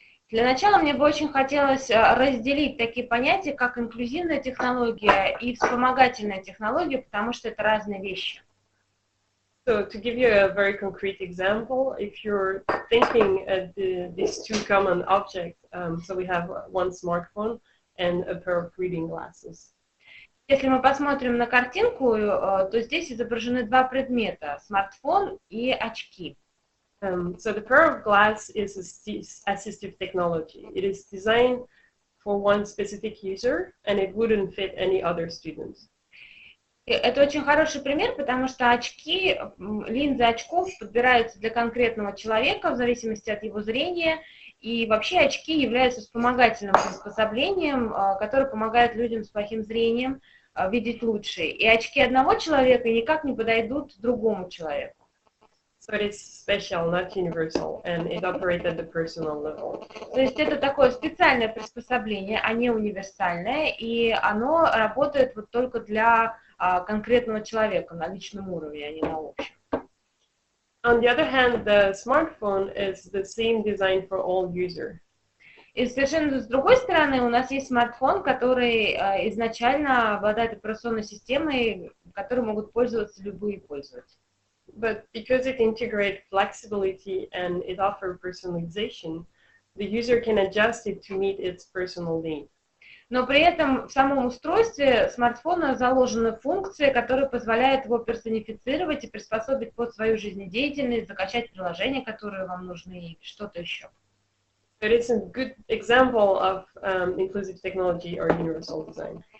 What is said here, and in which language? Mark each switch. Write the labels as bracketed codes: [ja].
[ru] Для начала мне бы очень хотелось разделить такие понятия, как инклюзивная технология и вспомогательная технология, потому что это разные вещи. [en] So to give you a very concrete example, if you're thinking of these two common objects, so we have one smartphone and a pair of reading glasses. [ru] Если мы посмотрим на картинку, то здесь изображены два предмета – смартфон и очки. [en] So the pair of glass is assistive technology. It is designed for one specific user, and it wouldn't fit any other student. [ru] Это очень хороший пример, потому что очки, линзы очков подбираются для конкретного человека в зависимости от его зрения, и вообще очки являются вспомогательным приспособлением, которое помогает людям с плохим зрением видеть лучше. И очки одного человека никак не подойдут другому человеку. [en] So it is special, not universal, and it operates at the personal level. [ru] То есть это такое специальное приспособление, а не универсальное, и оно работает вот только для конкретного человека на личном уровне, а не на общем. [en] On the other hand, the smartphone is the same design for all users. [ru] И совершенно с другой стороны, у нас есть смартфон, который изначально обладает операционной системой, которой могут пользоваться любые пользователи. [en] But because it integrates flexibility and it offers personalization, the user can adjust it to meet its personal need. [ru] Но при этом в самом устройстве смартфона заложены функции, которые позволяют его персонифицировать и приспособить под свою жизнедеятельность, закачать приложения, которые вам нужны, и что-то еще. [en] But it's a good example of inclusive technology or universal design.